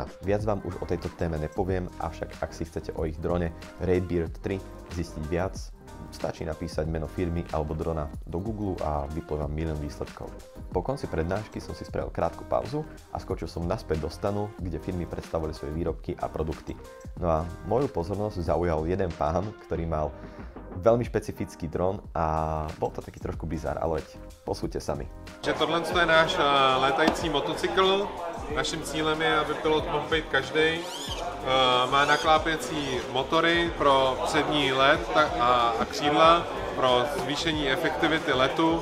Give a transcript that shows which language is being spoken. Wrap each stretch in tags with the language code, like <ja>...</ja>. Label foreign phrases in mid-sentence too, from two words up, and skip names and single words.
<sk>Viac vám už o tejto téme nepoviem, avšak ak si chcete o ich drone Raidbird 3 zistiť viac, stačí napísať meno firmy alebo drona do Google a vypluje vám milión výsledkov. Po konci prednášky som si spravil krátku pauzu a skočil som naspäť do stanu, kde firmy predstavovali svoje výrobky a produkty. No a moju pozornosť zaujal jeden pán, ktorý mal veľmi špecifický dron a bol to taký trošku bizar, ale posúďte sami.</sk> <cs>Tohle je náš létající motocykl. Naším cílem je, aby pilot mohl být každý. Má naklápěcí motory pro přední let a křídla pro zvýšení efektivity letu.</cs>